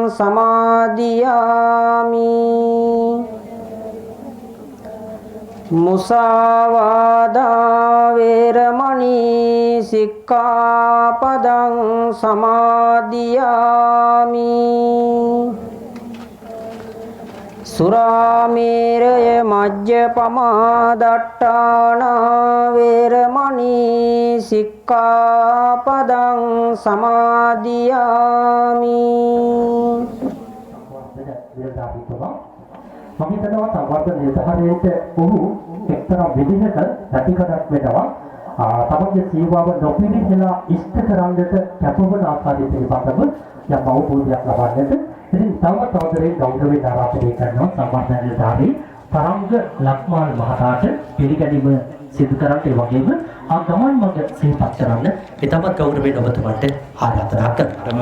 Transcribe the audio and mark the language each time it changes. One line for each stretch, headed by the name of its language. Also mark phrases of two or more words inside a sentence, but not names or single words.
Pali: සමාදියාමි මුසාවාදා වේරමණී සික්ඛාපදං සමාදියාමි සුරාමේරය මජ්ජපමා දට්ඨාන වේරමණී සික්ඛාපදං සමාදියාමි
Sinhala: මම හිතනවා සංවර්ධන නිලධාරියෙක් ඔහු එක්තරා විදිහක පැතිකඩක් වෙනවා තමන්ගේ සේවාව නොපිළිහෙලා ඉෂ්ට කරන්නට කැපවන ආකාරය පිළිබඳව යම් අවබෝධයක් ලබන්නට ඉතින් තවදරේ ගෞරවයෙන් ආරාධනය කරනවා සංවර්ධන නිලධාරී තරංග ලක්මාල් මහතාට පිළිගැනීම සිදු කරන්න ඒ වගේම ආ ගමන් මඟ සිහිපත් කරන්න ඊටමත් ගෞරවයෙන් ඔබතුමාට ආරාධනා කරනවා.